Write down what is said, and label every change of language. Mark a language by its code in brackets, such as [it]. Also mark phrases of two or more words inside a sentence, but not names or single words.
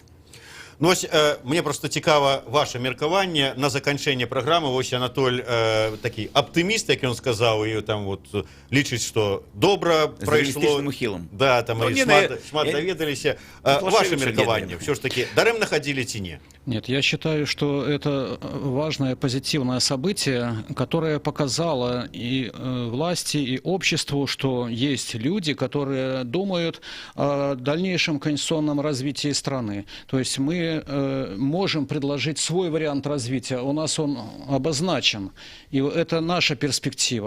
[be] Ну, ось, мне просто цікава ваше меркаванне на заканчэнне праграмы. Вось Анатоль такі аптыміст, як ён сказаў, і там вот лічыць, што добра прайшло. З рэалістычным ухілам. Да, там шмат даведаліся. Ваше меркаванне, все ж таки, дарэмна хадзілі ці не? [ru] Нет, я считаю, что это важное позитивное событие, которое показало и власти, и обществу, что есть люди, которые думают о дальнейшем конституционном развитии страны. То есть мы можем предложить свой вариант развития, у нас он обозначен, и это наша перспектива.